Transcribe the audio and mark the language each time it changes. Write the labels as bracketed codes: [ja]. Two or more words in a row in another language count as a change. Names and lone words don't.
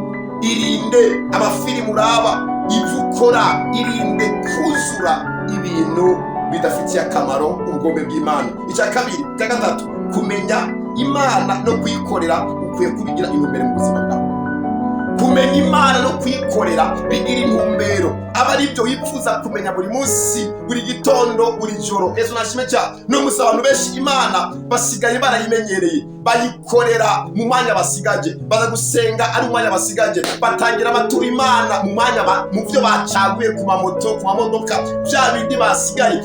[rn] Irinde amafilimu uraba, ivyo ukora, irinde kuzura ibintu bidafitiye akamaro ubugombe bw'Imana. Icya kabiri, icya gatatu, kumenya Imana no kuyikorera ukwiye kubigira intumbero mu buzima bwawe. Kumenya Imana no kuyikorera bigira intumbero, aba ari byo wifuza kumenya buri munsi, buri gitondo, buri joro. Yesu nashime cyane. No musa abantu benshi Imana basigaye barayimenyereye, bayikorera mu mwanya basigaje, baza gusenga ari umwanya basigaje, batangira abatura Imana mu mwanya mu byo bacaguye ku mamoto, ku mamodoka, bya bindi basigaye.